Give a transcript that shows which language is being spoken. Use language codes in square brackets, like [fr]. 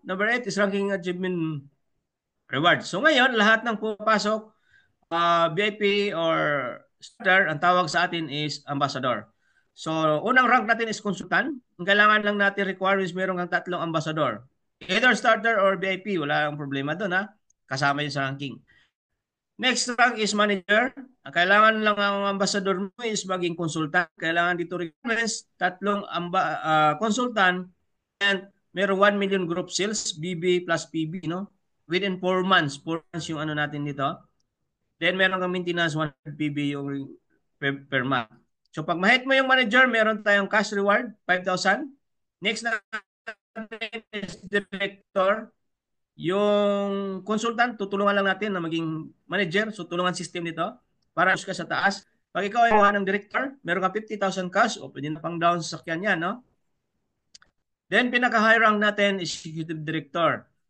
[en] Number 8 is ranking achievement reward. [tl] So ngayon, lahat ng pumapasok, VIP or starter, ang tawag sa atin is ambassador. So, unang rank natin is consultant. Ang kailangan lang natin require is meron kang 3 ambassador. Either starter or VIP, wala ang problema doon, kasama yun sa ranking. Next rank is manager. Ang kailangan lang ang ambassador mo is maging consultant. Kailangan dito requirements, 3 consultant, and meron 1 million group sales, BB plus PB, no? Within 4 months. 4 months yung ano natin dito. Then meron kang maintenance, 100 PB yung per month. So pag mahit mo yung manager, meron tayong cash reward, 5,000. Next na is director. Yung consultant, tutulungan lang natin na maging manager. So tulungan system nito para ka sa taas. Pag ikaw ay ng director, meron ka 50,000 cash o pwede na pang down sa sakyan yan, no? Then pinaka-high rank natin is executive director.